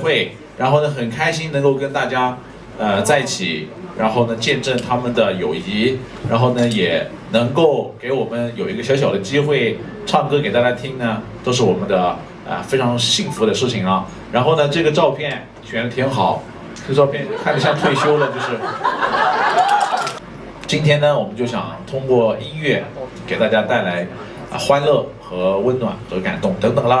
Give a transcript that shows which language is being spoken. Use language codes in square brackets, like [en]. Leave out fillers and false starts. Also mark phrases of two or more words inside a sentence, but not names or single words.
[zh] 會，然後呢很開心能夠跟大家在一起，然後呢見證他們的友誼，然後呢也能夠給我們有一個小小的機會唱歌給大家聽呢，都是我們的非常幸福的事情啊。然後呢這個照片選得挺好。這照片看着像退休了，就是。今天呢，我們就想通過音樂給大家帶來歡樂和溫暖和感動等等啦。